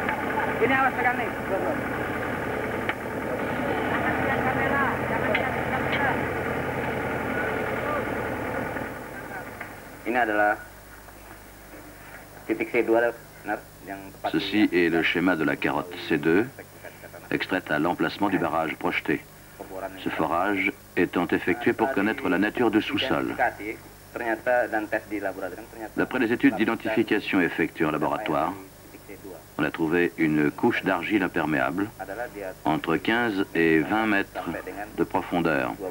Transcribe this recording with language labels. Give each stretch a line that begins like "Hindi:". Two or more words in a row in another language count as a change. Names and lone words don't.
Indonesian: Ini awas pegang nih, Robert. Jangan kamera, jangan kamera. Ini adalah titik C2, benar, yang tepat.
French: Ceci est le schéma de la carotte C2, extraite à l'emplacement du barrage projeté. Ce forage étant effectué pour connaître la nature du sous-sol. D'après les études d'identification effectuées en laboratoire, on a trouvé une couche d'argile imperméable entre 15 et 20 mètres de profondeur.